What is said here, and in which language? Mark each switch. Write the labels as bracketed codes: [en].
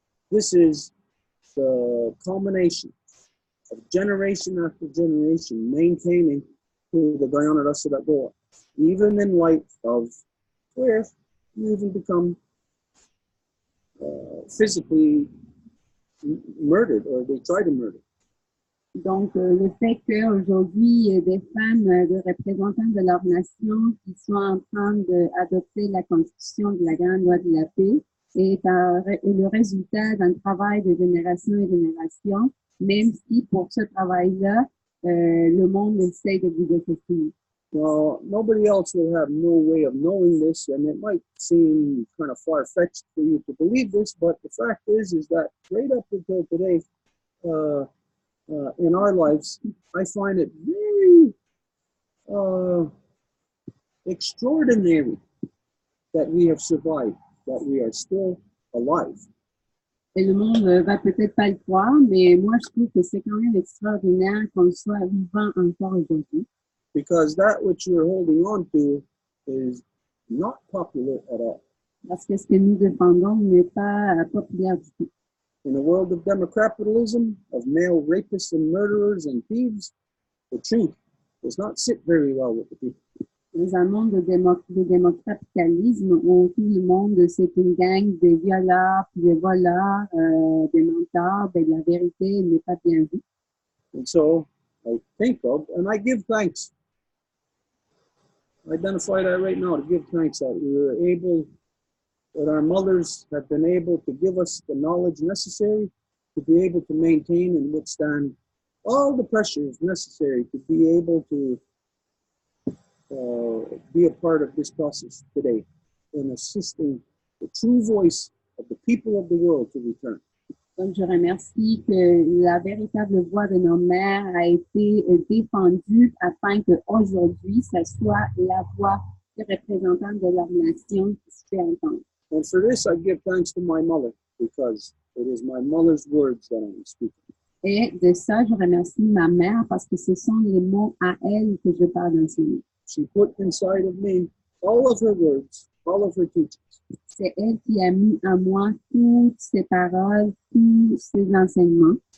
[en] This is the culmination of generation after generation maintaining to the Guyana Rasa that go, even in light of where you even become physically murdered, or they try to murder. [fr] Donc, le fait qu'aujourd'hui, des femmes de représentants de leur nation qui sont en train d'adopter la constitution de la Grande Loi de la Paix est le résultat d'un travail de génération en génération, même si pour ce travail-là, le monde essaie de vous détester. [en] Well, nobody else will have no way of knowing this, and it might seem kind of far-fetched for you to believe this, but the fact is that right up until today, in our lives, I find it very extraordinary that we have survived, that we are still alive. [fr] Et le monde va peut-être pas le croire, mais moi, je trouve que c'est quand même extraordinaire qu'on soit vivant encore aujourd'hui. [en] Because that which you're holding on to is not popular at all. [fr] Parce que ce que nous défendons n'est pas populaire du tout. [en] In a world of democapitalism, of male rapists and murderers and thieves, the truth does not sit very well with the people. [fr] Dans un monde de démocapitalisme où tout le monde, c'est une gang de violeurs, de voleurs, de menteurs, ben, la vérité n'est pas bien vue. [en] And so I think of, and I give thanks. I identify that right now, to give thanks that we were able, that our mothers have been able to give us the knowledge necessary to be able to maintain and withstand all the pressures necessary to be able to be a part of this process today in assisting the true voice of the people of the world to return. [fr] Donc, je remercie que la véritable voix de nos mères a été défendue afin qu'aujourd'hui, ce soit la voix des représentants de leur nation qui se fait entendre. [en] And for this, I give thanks to my mother, because it is my mother's words that I am speaking. [fr] Et de ça, je remercie ma mère parce que ce sont les mots à elle que je parle dans ce livre. [en] She put inside of me all of her words, all of her teachings. [fr] C'est elle qui a mis en moi toutes ses paroles, tous ses enseignements.